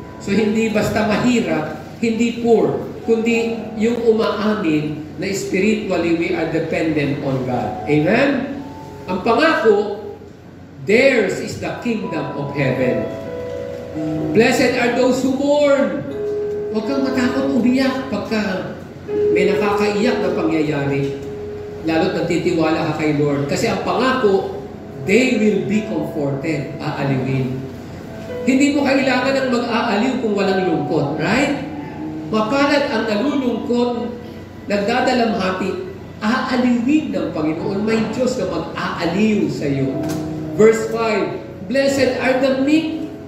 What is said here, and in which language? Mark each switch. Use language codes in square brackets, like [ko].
[tl] So hindi basta mahirap, hindi poor, kundi yung umaamin na [en] spiritually we are dependent on God. [tl] Amen? Ang pangako, [en] theirs is the kingdom of heaven. Blessed are those who mourn. [tl] Huwag kang matakot umiyak pagka may nakakaiyak na pangyayari. Lalo't nagtitiwala ka kay Lord. Kasi ang pangako, [en] they will be comforted. [tl] Aaliwin. Hindi mo kailangan ng mag-aaliw kung walang lungkot. Right? Mapalad ang nalulungkot, nagdadalamhati, aaliwin ng Panginoon. May Diyos na mag-aaliw sa iyo. [en] Verse 5, blessed are the meek.